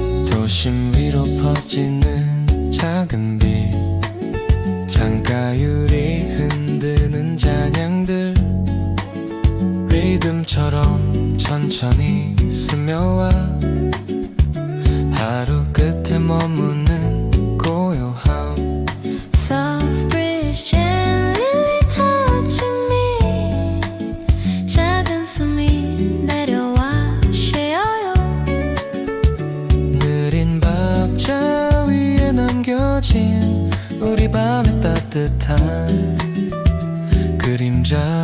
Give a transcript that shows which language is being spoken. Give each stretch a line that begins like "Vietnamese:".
Korean: 도심 위로 퍼지는 작은 빛 창가유리 흔드는 잔향들 리듬처럼 천천히 스며와 하루 끝에 머무는 고요함
English: Soft breeze gently touching me
Korean: 작은 숨이 내려와 쉬어요. 느린 박자 위에 남겨진 우리 밤의 따뜻한 그림자